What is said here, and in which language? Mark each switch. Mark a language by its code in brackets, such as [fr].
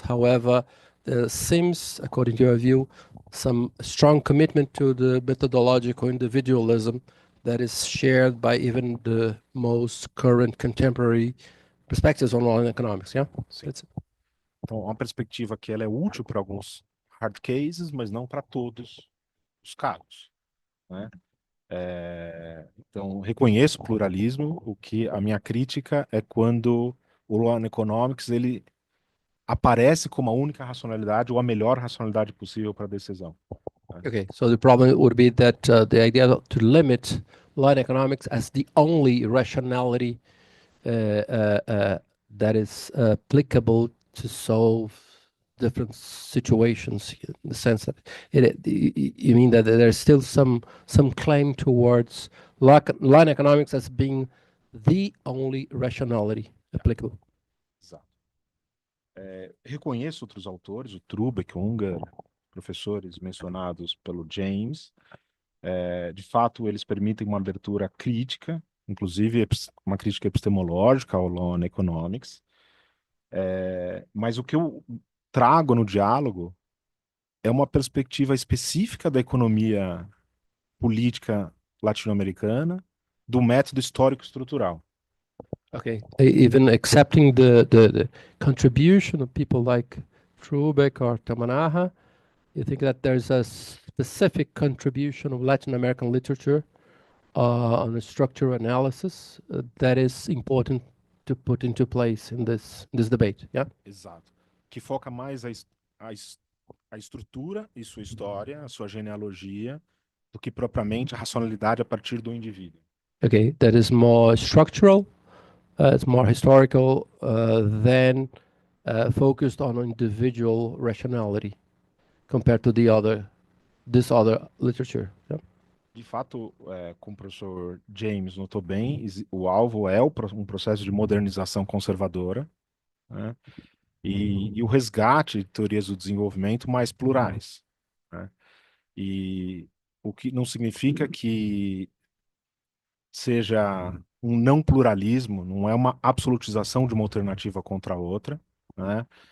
[en] However, there seems, according to your view, some strong commitment to the methodological individualism that is shared by even the most current contemporary perspectives on law and economics. Yeah. [pt] Então, uma perspectiva que ela é útil para alguns hard cases, mas não para todos os casos, né? Então, reconheço o pluralismo. O que a minha crítica é quando o Law and Economics ele aparece como a única racionalidade ou a melhor racionalidade possível para a decisão. [en] Okay, so the problem would be that the idea to limit law and economics as the only rationality that is applicable to solve different situations, in the sense that you mean that there's still some claim towards law and economics as being the only rationality applicable. [pt] Exato. Reconheço outros autores, o Trubeck, Unger, professores mencionados pelo James. De fato, eles permitem uma abertura crítica, inclusive uma crítica epistemológica ao Law and Economics. Mas o que eu trago no diálogo é uma perspectiva específica da economia política latino-americana, do método histórico estrutural. [en] Okay, even accepting the contribution of people like Trubeck or Tamanaha, you think that there's a specific contribution of Latin American literature on the structural analysis that is important to put into place in this debate, yeah? [pt] Exato. Que foca mais a estrutura e sua história, a sua genealogia, do que propriamente a racionalidade a partir do indivíduo. [en] Okay, that is more structural, it's more historical than focused on individual rationality compared to this other literature. Yeah? [pt] De fato, como o professor James notou bem, o alvo é um processo de modernização conservadora, né? E o resgate de teorias do desenvolvimento mais plurais, né? E o que não significa que seja um não pluralismo, não é uma absolutização de uma alternativa contra a outra, né?